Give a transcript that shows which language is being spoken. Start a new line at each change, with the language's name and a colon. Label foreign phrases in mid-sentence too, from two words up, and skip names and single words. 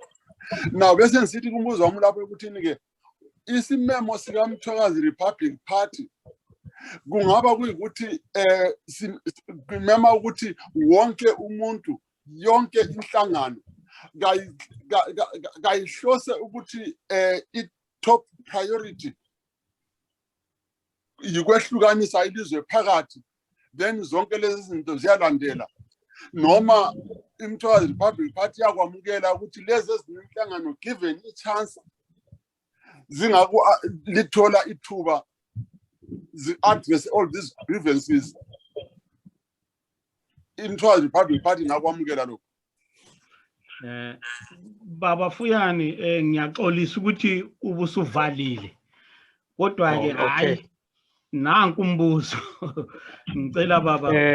North Ndebele: Now bese ngisithi kumbuzo wami lapho ekuthini ke isimemo sika Mthwakazi Republic Party kungaba kuyikuthi simema ukuthi wonke umuntu yonke inhlangano kayihlose ukuthi i-
English: top priority
North Ndebele: yikwehlukanisa ilizwe phakathi, then zonke lezi zinto ziyalandela, noma iMthwakazi Republic Party yakwamukela ukuthi lezi ezinhlangano given i-chance lithola ithuba
English: address all these grievances.
North Ndebele: iMthwakazi Republic Party ngakwamukela lokho. Baba Fuyani ngiyaxolisa ukuthi ubusuvalile, kodwa ke hayi nanku umbuzo ngicela baba